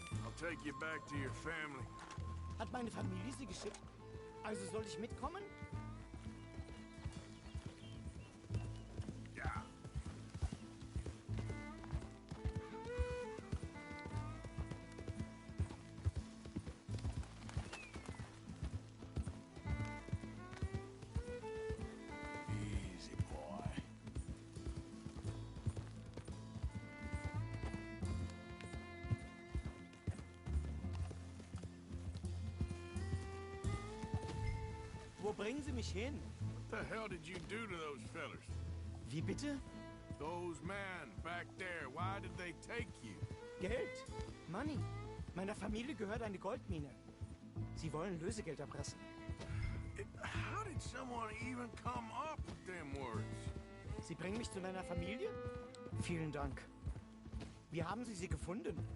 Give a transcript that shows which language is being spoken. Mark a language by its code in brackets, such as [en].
[en] I'll take you back to your family. [de] Hat meine Familie Sie geschickt? Also soll ich mitkommen? Ja. [en] Easy, boy. [de] Wo bringen Sie mich hin? [en] What the hell did you do to those fellers? [de] Wie bitte? [en] Those men back there, why did they take you? [de] Geld. Money. Meiner Familie gehört eine Goldmine. Sie wollen Lösegeld erpressen. [en] How did someone even come up with them words? [de] Sie bringen mich zu deiner Familie? Vielen Dank. Wie haben Sie sie gefunden?